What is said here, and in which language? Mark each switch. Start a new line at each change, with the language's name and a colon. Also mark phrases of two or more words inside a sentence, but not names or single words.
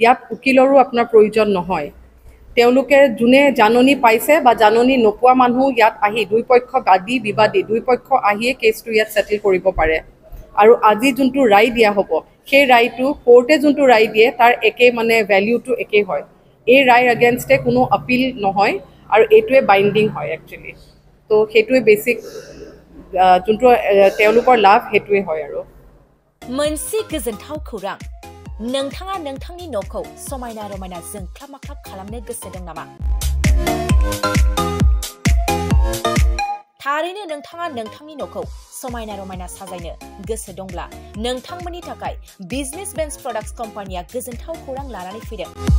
Assamese: ইয়াত উকিলৰো আপোনাৰ প্ৰয়োজন নহয় তেওঁলোকে যোনে জাননী পাইছে বা জাননী নোপোৱা মানুহ ইয়াত আহি দুই পক্ষ বাদী বিবাদী দুই পক্ষ আহিয়ে কেছটো ইয়াত সেটেল কৰিব পাৰে আৰু আজি যোনটো ৰায় দিয়া হ'ব সেই ৰায়টো কোৰ্টে যোনটো ৰায় দিয়ে তাৰ একে মানে ভ্যালুটো একে হয় এই ৰায়ৰ এগেইনষ্টে কোনো আপিল নহয় আৰু এইটোৱে বাইন্ডিং হয় একচুয়ালি তো সেইটোৱে বেসিক যোনটো তেওঁলোকৰ লাভ সেইটোৱে হয় আৰু
Bodo: मोनसे गोजोनथाव खौरां नोंथाङा नोंथांनि न'खौ समायना रमायना जोंख्लाब माख्लाब खालामनो गोसो दं नामा थारैनो नोंथाङा नोंथांनि न'खौ समायना रमायना साजायनो गोसो दंब्ला नोंथांमोननि थाखाय बिजनेस बेन्स प्रडाक्ट्स कम्पानिया गोजोनथाव खौरां लानानै फैदों